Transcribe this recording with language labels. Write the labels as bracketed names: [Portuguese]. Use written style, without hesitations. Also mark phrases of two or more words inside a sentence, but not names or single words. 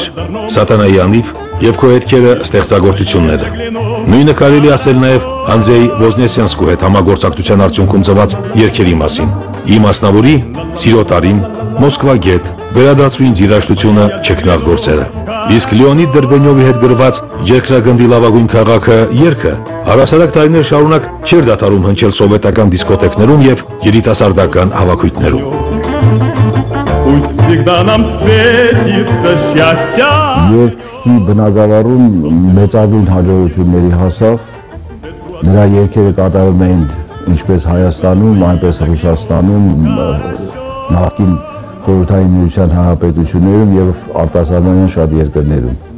[Armenian] Սատանայի անիվ եւ Քո հետքերը ստեղծագործությունները։ Նույնը կարելի ասել նաեւ Անդրեյ Ոզնեսյանսկու հետ համագործակցության արդյունքում ծնված երգերի մասին։ Իմ մասնավորի, Սիրո տարին, Մոսկվա գետ, Վերադարձու ինձ երաժշտությունը չքնաղ գործերը։ Իսկ Լեոնիդ Դերբենյովի հետ գրված Երկրագնդի լավագույն քաղաքը երգը առասարակ տարիներ շարունակ չէր դադարում հնչել սովետական դիսկոտեկներում եւ երիտասարդական հավաքույթներում։ [Russian] Пусть всегда нам светится счастье. [Armenian] Երկի բնակավարում մեծագույն հաջողությունների հասավ, նրա երգերը կատարում էին ինչպես Հայաստանում, այնպես Ռուսաստանում, նախկին Խորհրդային Միության հանրապետություններում եւ արտասահմանյան շատ երկրներում։